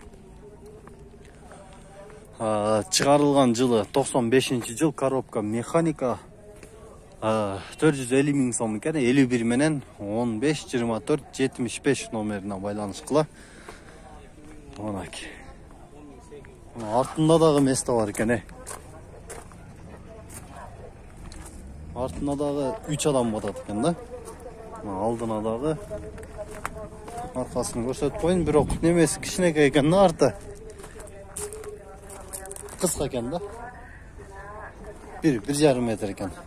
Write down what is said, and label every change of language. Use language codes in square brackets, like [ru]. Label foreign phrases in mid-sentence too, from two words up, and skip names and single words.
[ky] Чыгарылган жылы 95 жыл. Коробка механика. 450 миң сом экен. 51 менен 15 24 75 номерине байланышкыла. Мынакей. [kk] Артында дағы место бар екен. Артында дағы 3 адам батады екен да. Алдына дағы арқасын көрсетіп қойын. Бірақ немесі кішінекей екен да, арты. Қысқа екен да. 1,5 метр екен.